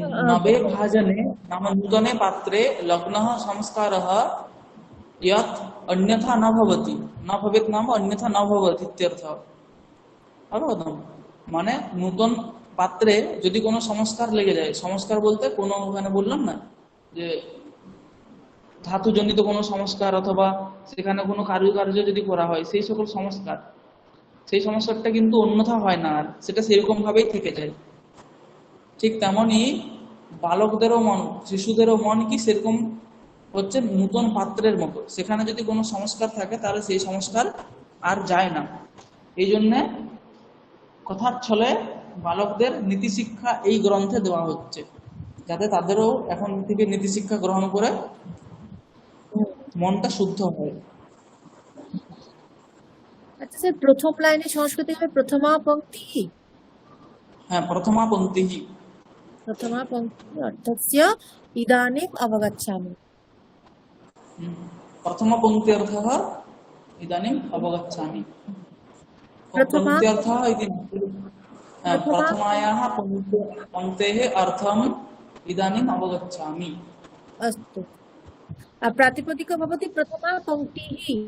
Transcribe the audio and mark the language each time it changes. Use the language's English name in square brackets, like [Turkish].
[Sanskrit] नवे भाजने नाम नूतने पात्रे लग्नः संस्कारः यत् अन्यथा न भवति, न भवेत् नाम अन्यथा न भवति इत्यर्थः। अवगतम्? [Bangla] মানে নূতন পাত্রে যদি কোনো সংস্কার লেগে যায়, সংস্কার বলতে কোনো ওখানে বললাম না যে ধাতুজনিত কোনো সংস্কার অথবা সেখানে কোনো কারুকার্য যদি করা হয়, সেই সকল সংস্কার, সেই সংস্কারটা কিন্তু অন্যথা হয় না, আর সেটা সেরকম ভাবেই থেকে যায়। ঠিক তেমনি বালকদেরও মন, শিশুদেরও মন কি সেরকম হচ্ছে নূতন পাত্রের মতো, সেখানে যদি কোনো সংস্কার থাকে তাহলে সেই সংস্কার আর যায় না। এই জন্যে কথার ছলে বালকদের নীতিশিক্ষা এই গ্রন্থে দেওয়া হচ্ছে, যাতে তাদেরও এখন থেকে নীতিশিক্ষা গ্রহণ করে মনটা শুদ্ধ হয়। আচ্ছা স্যার, প্রথম লাইনে সংস্কৃত হবে প্রথমা পঙ্ক্তি। [Sanskrit] হ্যাঁ, প্রথমা পঙ্ক্তি। প্রথমা পঙ্ক্তি অর্থস্য ইদানীম অবগচ্ছামি। प्रथम पंक्ति अर्थः इदानीम् अवगच्छामि। प्रथमा पंक्ति अर्थः इति प्रथमायाः पंक्तेः अर्थम् इदानीम् अवगच्छामि। अस्तु। प्रातिपदिक भवति प्रथमा पङ्क्तिः।